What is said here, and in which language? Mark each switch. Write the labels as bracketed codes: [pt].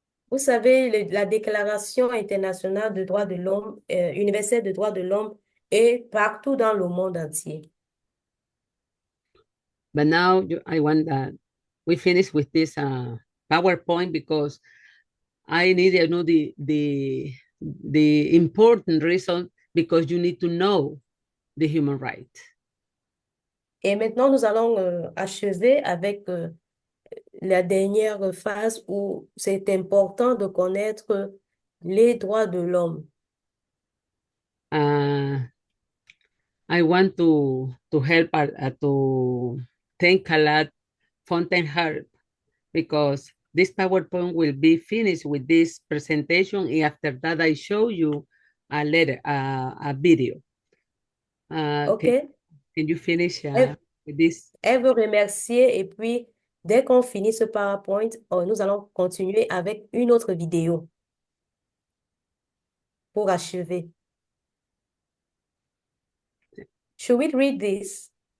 [fr] Vous savez, la Déclaration internationale des droits de l'homme, universelle des droits de l'homme, est partout dans le monde entier. [en] But now I want that we finish with this PowerPoint because I need to know the important reason because you need to know the human right. [fr] Et maintenant, nous allons achever avec la dernière phase où c'est important de connaître les droits de l'homme. [en] I want to help to thank a lot Fountainhead because this PowerPoint will be finished with this presentation. And after that, I show you a video. OK. Can you finish with this? [fr] Elle veut remercier et puis, dès qu'on finit ce PowerPoint, nous allons continuer avec une autre vidéo pour achever. [en] Should we read this?